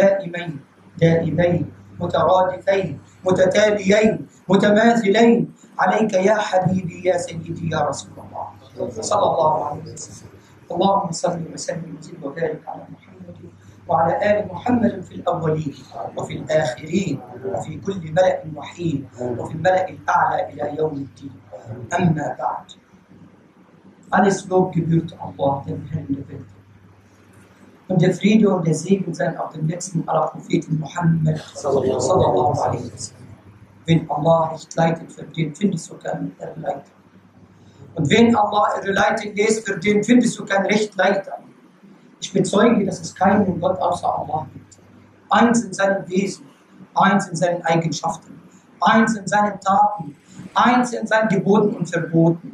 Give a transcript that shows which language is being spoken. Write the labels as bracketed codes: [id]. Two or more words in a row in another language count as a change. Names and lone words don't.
[ar] دائمين مترادفين متتاليين متماثلين عليك يا حبيبي يا سيدي يا رسول الله صلى الله عليه وسلم. اللهم صل وسلم وزد وبارك على محمد وعلى آل محمد في الأولين وفي الآخرين وفي كل ملأ وحين وفي الملأ الأعلى إلى يوم الدين. أما بعد. [de] Alles Lob gebührt Allah, dem Herrn der Welt. Und der Friede und der Segen sein auf den letzten aller Propheten Muhammad [ar] صلى الله عليه وسلم. [de] Wenn Allah nicht leitet, für den findest du keinen Leiter. Und wenn Allah leiten lässt, für den findest du keinen Rechtleiter. Ich bezeuge, dass es keinen Gott außer Allah gibt. Eins in seinem Wesen, eins in seinen Eigenschaften, eins in seinen Taten, eins in seinen Geboten und Verboten.